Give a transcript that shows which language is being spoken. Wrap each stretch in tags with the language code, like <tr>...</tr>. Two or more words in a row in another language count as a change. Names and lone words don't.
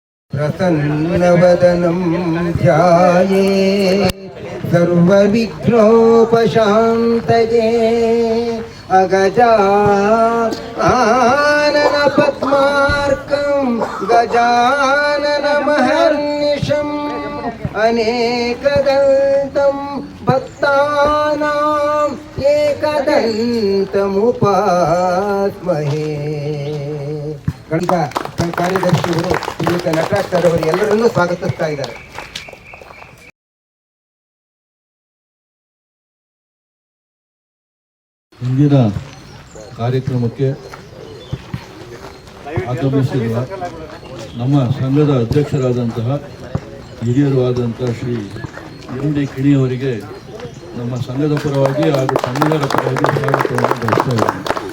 <sa>प्रसन्नवदनं ध्यायेत् सर्वविघ्नोपशान्तये अगजानन पद्मार्कं गजाननमहर्निशम् अनेकदन्तं भक्तानां एकदन्तमुपास्महे.</sa> <kn>ಗಣಿತ ಕಾರ್ಯದರ್ಶಿಗಳು ಶ್ರೀಯುತ ನಟರಾಜ್ ಅವರು ಎಲ್ಲರನ್ನೂ ಸ್ವಾಗತಿಸ್ತಾ ಇದ್ದಾರೆ. ಇಂದಿನ ಕಾರ್ಯಕ್ರಮಕ್ಕೆ ಆಗಮಿಸಿರುವ ನಮ್ಮ ಸಂಘದ ಅಧ್ಯಕ್ಷರಾದಂತಹ ಹಿರಿಯರು ಆದಂತಹ ಶ್ರೀ ಎಂ ಡಿ ಕಿಣಿಯವರಿಗೆ ನಮ್ಮ ಸಂಘದ ಪರವಾಗಿ ಹಾಗೂ ಕನ್ನಡರ ಪರವಾಗಿ ಸ್ವಾಗತವನ್ನು ಬಯಸ್ತಾ ಇದ್ದೀನಿ.</kn>